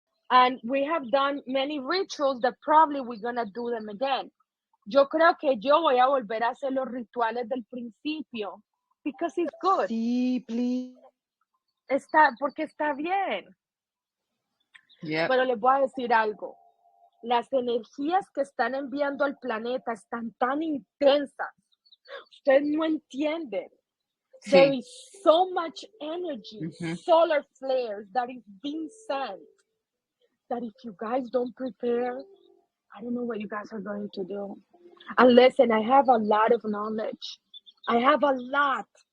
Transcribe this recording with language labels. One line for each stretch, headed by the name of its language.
English: And we have done many rituals that probably we're going to do them again.
Spanish: Yo creo que yo voy a volver a hacer los rituales del principio.
English: Because it's good.
Spanish: Sí,
English: please.
Spanish: Porque está bien.
English: Yep.
Spanish: Pero les voy a decir algo. Las energías que están enviando al planeta están tan intensas. Ustedes no entienden. Sí.
English: There is so much energy, solar flares that is being sent, that if you guys don't prepare, I don't know what you guys are going to do. And listen, I have a lot of knowledge. I have a lot.